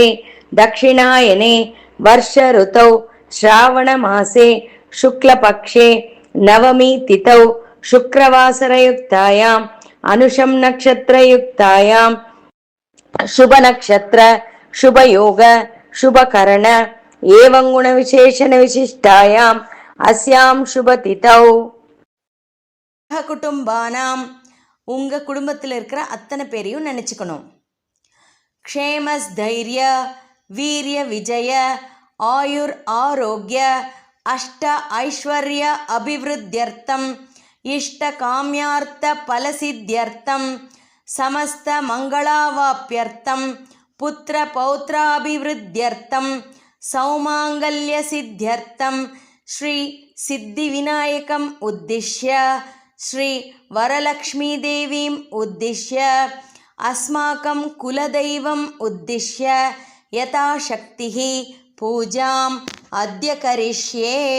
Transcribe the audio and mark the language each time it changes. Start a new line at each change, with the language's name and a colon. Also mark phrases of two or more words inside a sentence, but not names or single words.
Sanskrit: दक्षिणायने वर्ष ऋतौ श्रावण मासे शुक्लपक्षे नवमी तिथौ शुक्रवासरयुक्तायां अनुषम नक्षत्रयुक्तायां शुभ नक्षत्र शुभ योग शुभ करण एवं गुण विशेषण विशिष्टायां अस्यां शुभ तिथौ குடும்பானாம்.
Tamil: உங்கள் குடும்பத்தில் இருக்கிற அத்தனை பேரையும் நினச்சிக்கணும்.
Sanskrit: क्षेमस् स्थैर्य वीर्य विजय आयुर् आरोग्य अष्ट ऐश्वर्य अभिवृद्ध्यर्थम् इष्ट काम्यार्थ फलसिद्ध्यर्थम् समस्त मङ्गलावाप्त्यर्थम् पुत्र पौत्राभिवृद्ध्यर्थम् सौमाङ्गल्य सिद्ध्यर्थम् श्री सिद्धि विनायकम् उद्दिश्य श्री वरलक्ष्मी देवीम् उद्दिश्य अस्माकम् कुलदेवताम् उद्दिश्य यथाशक्ति पूजाम् अद्य करिष्ये.